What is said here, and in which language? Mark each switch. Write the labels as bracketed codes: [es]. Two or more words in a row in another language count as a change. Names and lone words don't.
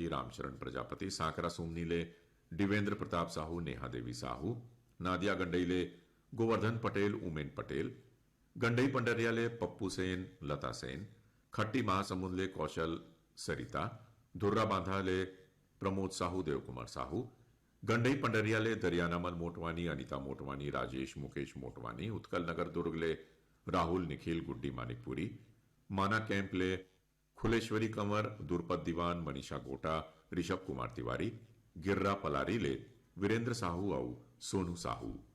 [hne] रामचरण प्रजापति, सांकरा सोमनी ले दिवेंद्र प्रताप साहू, नेहा देवी साहू, नादिया गंडई ले गोवर्धन पटेल, उमेन पटेल, गंडई पंडरिया ले पप्पू सेन, लता सेन, खट्टी महासमुंद ले कौशल सरिता, धुर्रा बांधा ले प्रमोद साहू, देवकुमार साहू, गंडई पंडरिया ले दरियानामल मोटवानी, अनिता मोटवानी, राजेश मुकेश मोटवानी, उत्कल नगर दुर्ग ले राहुल निखिल, गुड्डी मानिकपुरी, माना कैंप ले खुलेश्वरी कंवर, दुर्पद दीवान, मनीषा गोटा, ऋषभ कुमार तिवारी, गिर्रा पलारी ले वीरेंद्र साहू और सोनू साहू।